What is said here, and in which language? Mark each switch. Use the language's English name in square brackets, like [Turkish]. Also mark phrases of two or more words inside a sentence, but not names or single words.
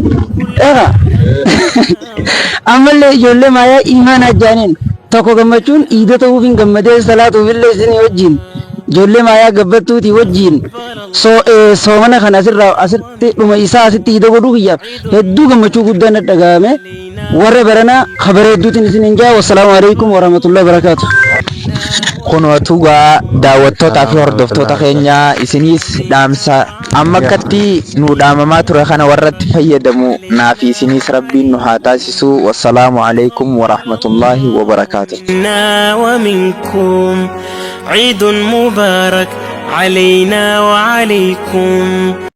[Oromo] ammallee ijoollee maayaa imaan ajjaaniin tokko gammachuun iida ta'uuf hin gammadee salaatuuf illee isin wajjin ijoollee maayaa gabbattuuti wajjin soomana kana asitti dhuma isaa asitti iida godhuu kiyyaaf hedduu gammachuu guddaan dhagahame warra baranaa habara hedduutiin isin hin jaa. [Arabic] والسلام عليكم ورحمة الله وبركاته. [Oromo] Kunooti gaa daawwattootaa fi hordoftoota keenya isiniis dhaamsa amma akkatti nu dhaamamaa ture kana warratti fayyadamu naa fi isiniis rabbiin nu haa taasisu. [Arabic] والسلام عليكم ورحمة الله وبركاته. ومنكم عيد مبارك علينا وعليكم.